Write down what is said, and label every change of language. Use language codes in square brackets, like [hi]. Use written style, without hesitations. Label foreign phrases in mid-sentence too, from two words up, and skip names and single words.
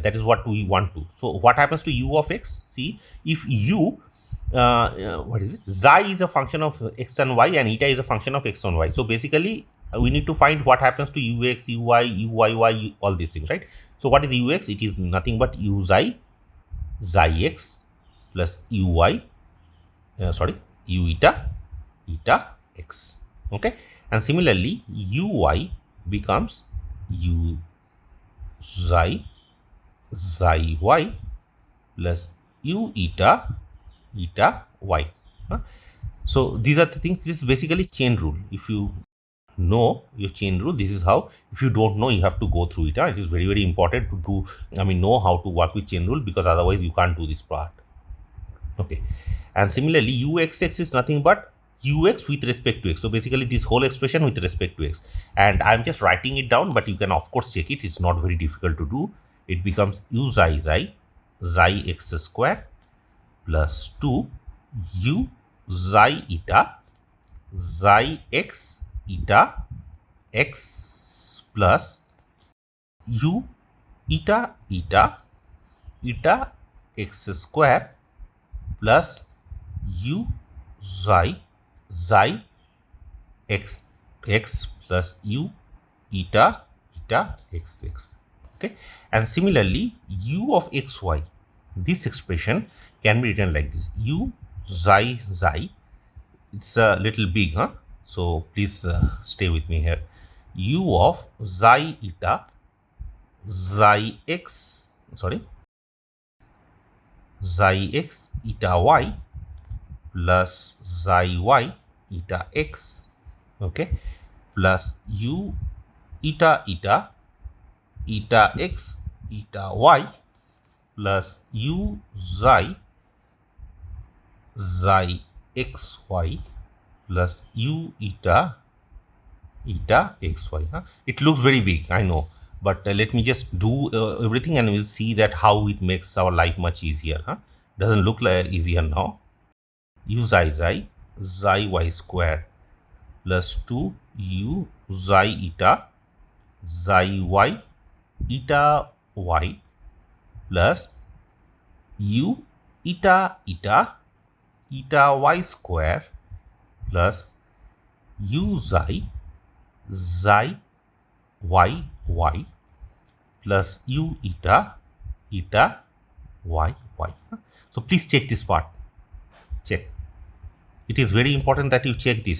[en] That is what we want to. So what happens to u of x? See, if u, what is it? Xi is a function of x and y, and eta is a function of x and y. So basically, we need to find what happens to ux, uy, uyy, all these things, right? So what is ux? It is nothing but u xi x plus uy, u eta x. Okay, and similarly uy becomes u xi y plus u eta y. So these are the things. This is basically chain rule. If you know your chain rule, this is how. If you don't know, you have to go through it. It is very, very important to do, I mean, know how to work with chain rule, because otherwise you can't do this part. Okay, and similarly uxx is nothing but ux with respect to x. So basically this whole expression with respect to x, and I'm just writing it down, but you can of course check it. It's not very difficult to do. It becomes u xi x square plus 2 u xi x eta x plus u eta x square plus u xi x plus u eta x. Okay, and similarly u of xy, this expression can be written like this: u xi. It's a little big, huh? So please stay with me here. U of xi eta xi x eta y plus xi y eta x, okay, plus u eta x eta y plus u xi xy plus u eta xy. It looks very big, I know, but let me just do everything, and we'll see that how it makes our life much easier. Doesn't look like easier now. U xi y square plus 2 u xi eta y plus u eta y square plus u xi y plus u eta y. So please check this part. Check. It is very important that you check this.